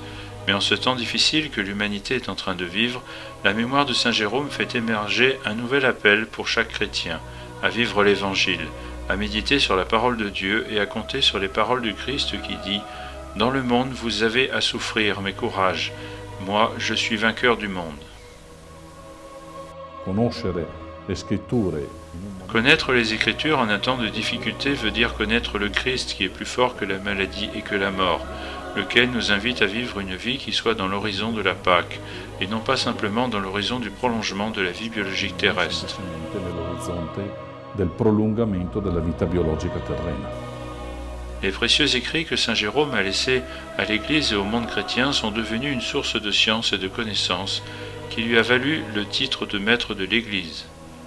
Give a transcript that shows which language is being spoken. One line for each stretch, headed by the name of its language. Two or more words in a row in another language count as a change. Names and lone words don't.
French: Mais en ce temps difficile que l'humanité est en train de vivre, la mémoire de Saint Jérôme fait émerger un nouvel appel pour chaque chrétien, à vivre l'Évangile, à méditer sur la parole de Dieu et à compter sur les paroles du Christ qui dit « Dans le monde vous avez à souffrir, mais courage, moi je suis vainqueur du monde ».
Italian: Conoscere le scritture
French: Connaître les Écritures en un temps de difficulté veut dire connaître le Christ qui est plus fort que la maladie et que la mort, lequel nous invite à vivre une vie qui soit dans l'horizon de la Pâque, et non pas simplement dans l'horizon du prolongement de la vie biologique terrestre.
Italian: nell'orizzonte del prolungamento della vita biologica terrena.
French: Les précieux écrits que Saint Jérôme a laissés à l'Église et au monde chrétien sont devenus une source de science et de connaissance qui lui a valu le titre de maître de l'Église.